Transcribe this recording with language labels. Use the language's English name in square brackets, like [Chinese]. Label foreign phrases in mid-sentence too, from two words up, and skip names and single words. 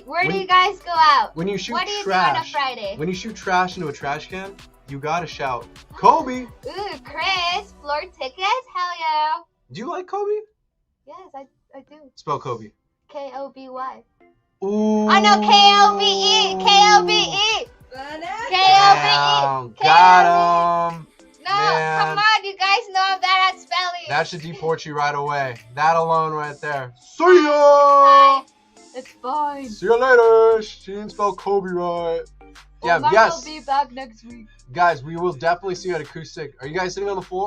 [English] Where do you guys go out? When you shoot what do you trash, do on a Friday? When you shoot trash into a trash can, you gotta shout, Kobe! Ooh, Chris, floor tickets? Hell yeah. Do you like Kobe? Yes, I do. Spell Kobe. K-O-B-Y. Ooh. I know K-O-B-E. K-O-B-E. K-O-B-E. Got him. No, Man. come on, you guys know I'm bad at spelling. That should deport you right away. That alone right there. See ya! It's fine. See you later. She didn't spell Kobe right. Yeah, yes. I'll be back next week. Guys, we will definitely see you at Acoustic. Are you guys sitting on the floor?